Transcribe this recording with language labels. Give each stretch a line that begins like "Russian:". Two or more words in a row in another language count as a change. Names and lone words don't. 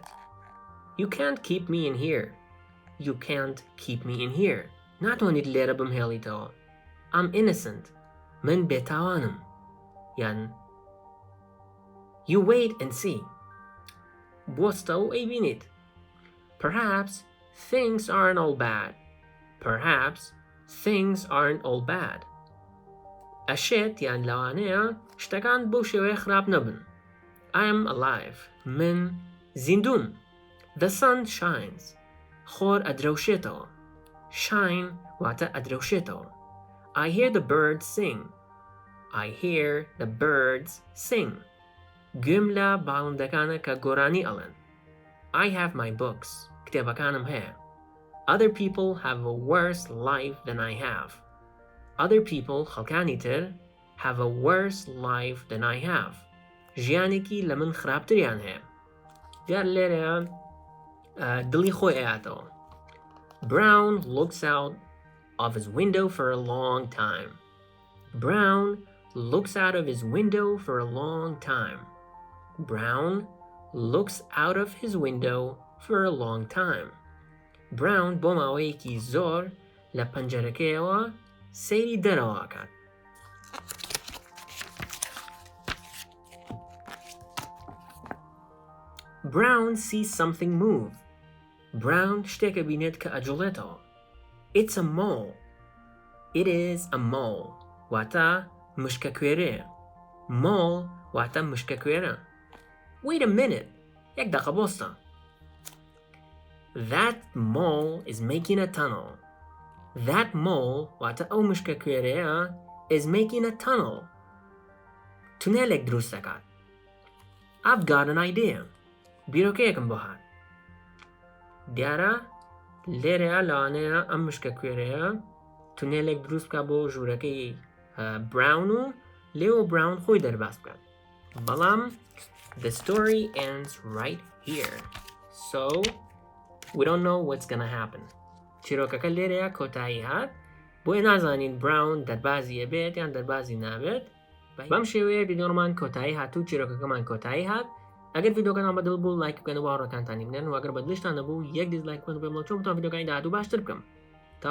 English: You can't keep me in here. You can't keep me in here.
Central Kurdish: ناتوانیت لێرە بمهێڵیتەوە.
English: I'm innocent.
Central Kurdish: من بێتاوانم. یان
English: You wait and see.
Central Kurdish: بۆستە و ئەیبینیت.
English: Perhaps things aren't all bad. Perhaps things aren't all bad.
Central Kurdish: ئەشێت یان لەوانەیە شتەکان بەو شێوەیە خراپ نەبن.
English: I am alive.
Central Kurdish: من زیندوم.
English: The sun shines.
Central Kurdish: خۆر ئەدرەوشێتەوە. Shine واتە ئەدرەوشێتەوە.
English: I hear the birds sing. I hear the birds sing.
Central Kurdish: گوێم لە باڵندەکانە کە گۆرانی ئەڵێن.
English: I have my books.
Central Kurdish: کتێبەکانم هەیە.
English: Other people have a worse life than I have. Other people,
Central Kurdish: خەڵکانی تر,
English: have a worse life than I have.
Central Kurdish: ژیانێکی لە من خراپتریان هەیە. دیار لێرەیە دڵی خۆی ئەیاتەوە.
English: Brown looks out of his window for a long time. Brown looks out of his window for a long time. Brown looks out of his window for a long time.
Central Kurdish: Brown بۆ ماوەیەکی زۆر لە پەنجەرەکەیەوە سەیری دەرەوە کات.
English: Brown sees something move.
Central Kurdish: Brown شتێکە بینێت کە ئەجوڵێتەوە.
English: It's a mole. It is a mole.
Central Kurdish: واتە مشکە کوێرەیە. Mole واتە مشکە کوێرە.
English: Wait a minute.
Central Kurdish: یەک دەقە بۆستە.
English: That mole is making a tunnel. That mole
Central Kurdish: واتە ئەو مشکە کوێرەیە
English: is making a tunnel.
Central Kurdish: تونێلێک دروست دەکات.
English: I've got an idea.
Central Kurdish: بیرۆکەیەکم بۆ هات. دیارە لێرەیە لەوانەیە ئەم مشکە کوێرەیە تونێلێک دروست بکات بۆ ژوورەکەی براون و لێوە براون خۆی دەرباز بکات.
English: بەڵام the story ends right here. So we don't know what's gonna happen.
Central Kurdish: چیرۆکەکە لێرەیە کۆتایی هات بۆیە نازانین براون دەربازیە بێت یان دەربازی نابێت. بەم شێوەیە ڤیدیۆمان کۆتایی هاتوو چیرۆکەکەمان کۆتایی هات. ئەگەر ڤیدیۆکەتان بەدڵ بوو لایک بکەن و هاوڕێکانتانی بنێرن و ئەگەر بەدڵتان نەبوو یەک دیسلایک بکەن و پێم بڵێن چۆن بتوان ڤیدیۆکانی داهاتوو باشتر بکەم.